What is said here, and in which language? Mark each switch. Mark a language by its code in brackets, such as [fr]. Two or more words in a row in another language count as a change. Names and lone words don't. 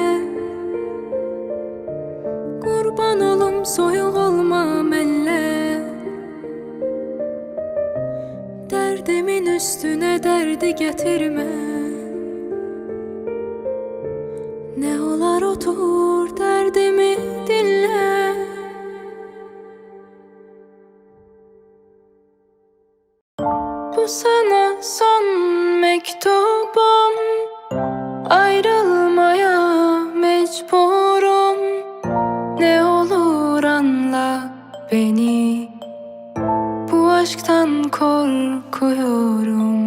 [az] Qurban olum soyuq olma mənlə, dərdimin üstünə dərdi gətirmə. Nə olar otur dərdimi dinlə. [tr] Bu sana son mektubum, ayrılmaya mecburum. Ne olur anla beni, bu aşktan korkuyorum.